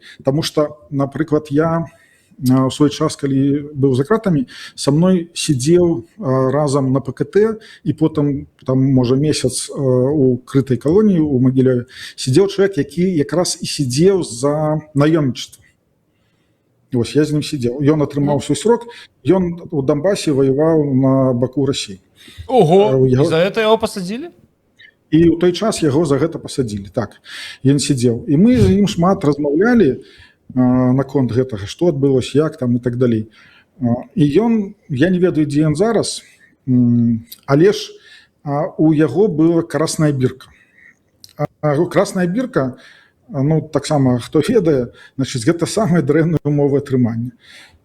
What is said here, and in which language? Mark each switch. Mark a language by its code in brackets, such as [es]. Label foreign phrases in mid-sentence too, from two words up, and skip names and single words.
[be] Таму што, напрыклад, я у свой час, калі быў за кратамі, са мной сидзеў разам на ПКТ, і потым, там, можа, месяц у крытай калоніі у Магілёве, сидзеў чалавек, які якраз і сидзеў за наёмнічество. Вось, я з ним сидел. Ён атрымаў свой срок, ён у Донбассе воевал на баку России. [ru] Ого! И за это его посадили? [be] И ў той час яго за гэта посадили. Так, ён сидел. И мы з ім шмат размаўлялі наконт гэтага, што адбылося, як там и так далей. І ён, я не ведаю, дзе ён зараз, але ж у яго была красная бірка. Красная бірка, ну, таксама, хто ведае, значыць, гэта самыя дрэнныя умовы атрымання.